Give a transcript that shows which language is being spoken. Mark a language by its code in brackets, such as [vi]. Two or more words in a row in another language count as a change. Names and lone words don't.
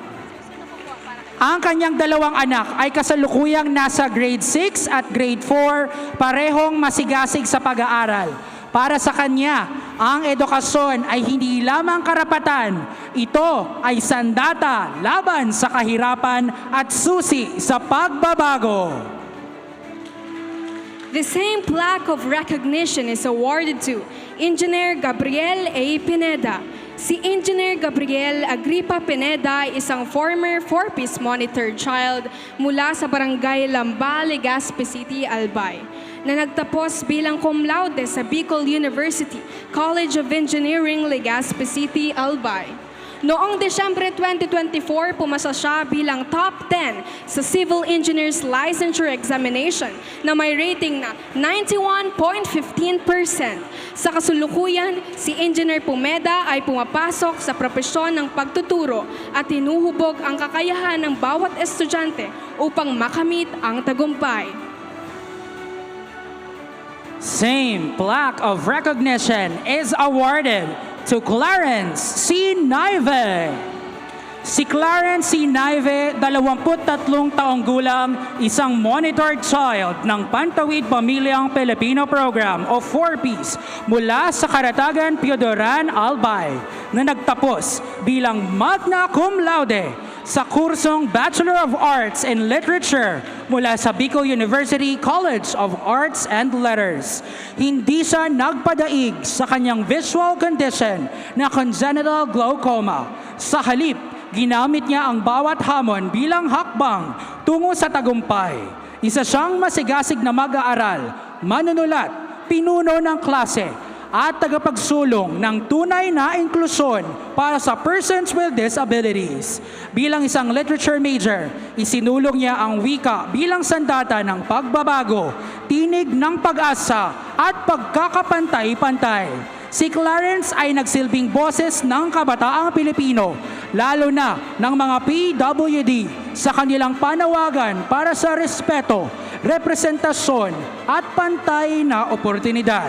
[tl] Ang kanyang 2 anak ay kasalukuyang nasa grade 6 at grade 4, parehong masigasig sa pag-aaral. Para sa kanya, ang edukasyon ay hindi lamang karapatan, ito ay sandata laban sa kahirapan at susi sa pagbabago. [en] The same plaque of recognition is awarded to Engineer Gabriel A. [tl] Pineda. Si Engineer Gabriel Agripa Pineda ay isang [en] former 4-piece monitored child [tl] mula sa barangay Lamba, Legazpi City, Albay, na nagtapos bilang [la] cum laude [tl] sa Bicol University College of Engineering, Legazpi City, Albay. Noong Desyembre 2024, pumasa siya bilang top 10 sa Civil Engineers Licensure Examination na may rating na 91.15%. Sa kasulukuyan, si Engineer Pumeda ay pumapasok sa propesyon ng pagtuturo at hinuhubog ang kakayahan ng bawat estudyante upang makamit ang tagumpay. [en] Same plaque of recognition is awarded to Clarence C. Naive. [tl] Si Clarence C. Naive, 23 taong gulang, isang [en] monitored child [tl] ng Pantawid Pamilyang Pilipino Program o 4-piece mula sa Karatagan, Piodoran, Albay, na nagtapos bilang [la] magna cum laude [tl] sa kursong Bachelor of Arts in Literature mula sa Bicol University College of Arts and Letters. Hindi siya nagpadaig sa kanyang [en] visual condition [tl] na [en] congenital glaucoma. [tl] Sa halip, ginamit niya ang bawat hamon bilang hakbang tungo sa tagumpay. Isa siyang masigasig na mag-aaral, manunulat, pinuno ng klase, at tagapagsulong ng tunay na inklusyon para sa [en] persons with disabilities. [tl] Bilang isang [en] literature major, [tl] isinulong niya ang wika bilang sandata ng pagbabago, tinig ng pag-asa at pagkakapantay-pantay. Si Clarence ay nagsilbing boses ng kabataang Pilipino, lalo na ng mga PWD sa kanilang panawagan para sa respeto, representasyon at pantay na oportunidad.